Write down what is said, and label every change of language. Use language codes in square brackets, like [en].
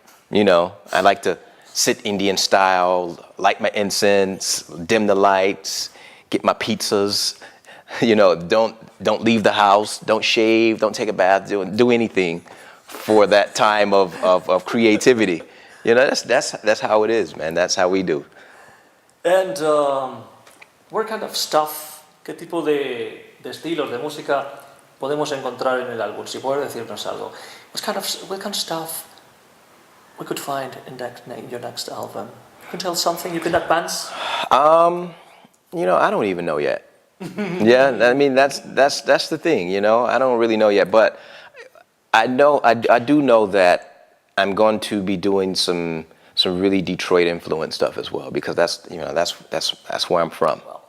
[en] You know, I like to sit Indian style, light my incense, dim the lights, get my pizzas. You know, don't leave the house, don't shave, don't take a bath, do anything for that time of creativity. You know, that's how it is, man. That's how we do. And what kind of stuff, [es] qué tipo de estilos de música podemos encontrar en el álbum? Si puedes decirnos algo. [en] What kind of stuff we could find in your next album? You can tell something, you can advance? You know, I don't even know yet. Yeah, I mean, that's the thing, you know. I don't really know yet, but I do know that I'm going to be doing some really Detroit influenced stuff as well, because that's where I'm from.